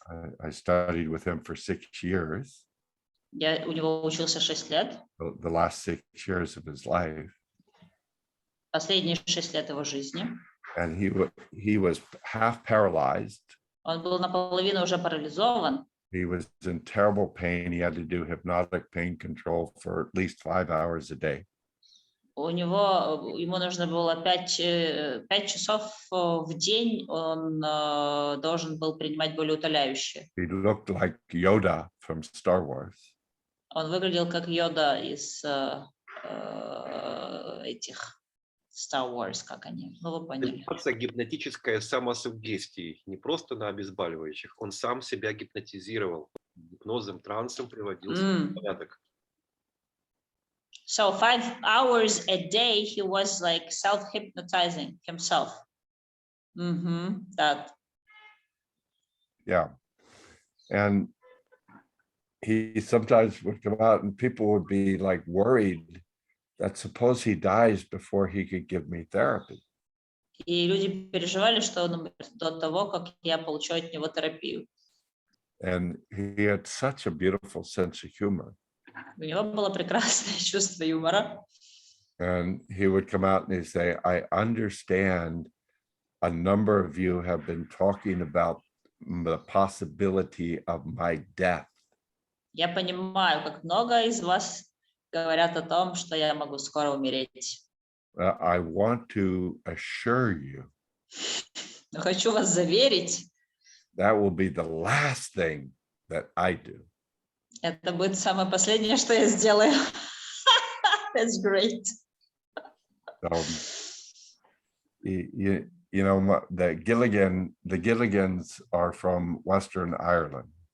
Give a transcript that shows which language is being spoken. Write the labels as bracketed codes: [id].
[en] I studied with him for 6 years, [ru] Я у него учился 6 лет. [en] the last 6 years of his life, [ru] Последние 6 лет его жизни. [en] and he was half paralyzed. [ru] Он был наполовину уже парализован. [en] He was in terrible pain. He had to do hypnotic pain control for at least 5 hours a day. [ru] Ему нужно было 5 часов в день, он должен был принимать болеутоляющие. [en] He looked like Yoda from Star Wars. [ru] Он выглядел как Йода из этих Star Wars, как они, ну вы поняли. Гипнотическое самосуггестия, не просто на обезболивающих, он сам себя гипнотизировал, гипнозом, трансом приводил в порядок. [en] So 5 hours a day he was like self-hypnotizing himself. That. Yeah. And he sometimes would come out and people would be like worried that suppose he dies before he could give me therapy. [ru] И люди переживали, что он умрет до того, как я получу от него терапию. [en] And he had such a beautiful sense of humor. [ru] У него было прекрасное чувство юмора. [en] And he would come out and he'd say, I understand a number of you have been talking about the possibility of my death. [ru] Я понимаю, как много из вас говорят о том, что я могу скоро умереть. [en] I want to assure you [ru] Но хочу вас заверить, [en] that will be the last thing that I do. [ru] это будет самое последнее, что я сделаю. [en] That's great. So, you know, the Gilligans are from Western Ireland.